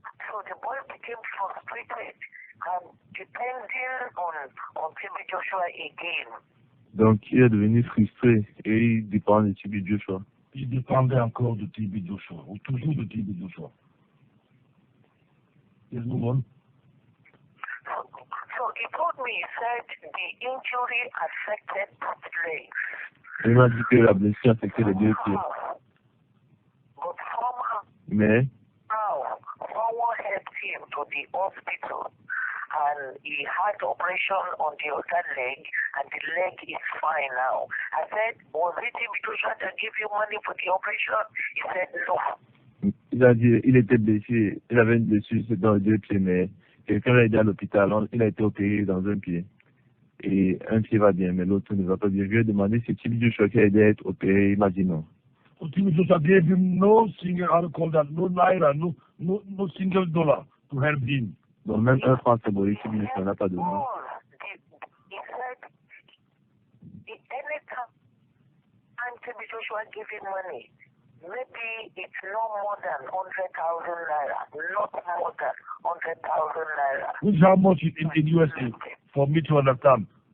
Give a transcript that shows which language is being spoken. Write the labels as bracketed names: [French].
[English] So the boy became frustrated and depending on TB Joshua again. [French] Donc il est devenu frustré et il dépend de TB Joshua. Il dépendait encore de TB Joshua, ou toujours de TB Joshua. [English] Yes, move on. So he told me, he said the injury affected both legs. [French] Il m'a dit que la blessure affectait les 2 pieds. [English] But somehow [French] Mais [English] someone helped him to the hospital and he had operation on the other leg and the leg is fine now. I said, was it TB Joshua that gave you money for the operation? He said no. [French] il a dit il était blessé, il avait une blessure dans les 2 pieds, mais quelqu'un l'a aidé à l'hôpital, il a été opéré dans un pied. Et un pied va bien, mais l'autre ne va pas bien. Je lui ai demandé si TB Joshua qui a aidé à être opéré, il m'a dit non. [English] So TB Joshua gave him no single, how to call that, no naira, no single dollar to help him. [French] Donc même un franc symbolique, TB Joshua n'a pas donné. [English] He said, anytime TB Joshua gave him money, maybe it's no more than 100,000 naira, not more than 100,000 naira. Which is how much in USA, for me to understand.